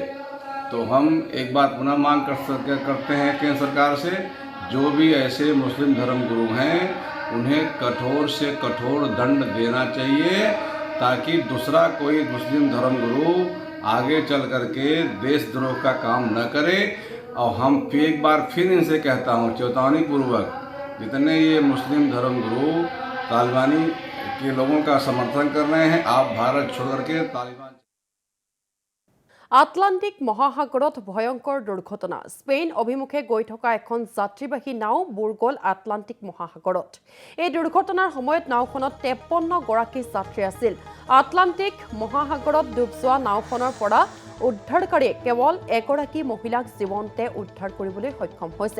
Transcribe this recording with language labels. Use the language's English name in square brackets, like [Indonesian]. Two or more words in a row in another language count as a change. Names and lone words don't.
[Hindi] तो हम एक बात पुनः मांग करते हैं केंद्र सरकार से, जो भी ऐसे मुस्लिम धर्मगुरु हैं उन्हें कठोर से कठोर दंड देना चाहिए, ताकि दूसरा कोई मुस्लिम धर्मगुरु आगे चल करके देशद्रोह का काम न करे। और हम एक बार फिर इनसे कहता हूँ चेतावनी पूर्वक, जितने ये मुस्लिम धर्मगुरु तालिबानी के लोगों का समर्थन कर रहे हैं, आप भारत छोड़ करके तालिबान। [Assamese] আটলান্টিক মহাসাগৰত ভয়ংকৰ দুৰ্ঘটনা। স্পেইন অভিমুখে গৈ থকা এখন যাত্ৰীবাহী নাও বুৰ গ'ল আটলান্টিক মহাসাগৰত। এই দুৰ্ঘটনাৰ সময়ত নাওখনত 53 গৰাকী যাত্ৰী আছিল। আটলান্টিক মহাসাগৰত ডুব যোৱা নাওখনৰ পৰা উদ্ধাৰকাৰীয়ে কেৱল এগৰাকী মহিলাক জীৱন্তে উদ্ধাৰ কৰিবলৈ সক্ষম হৈছে।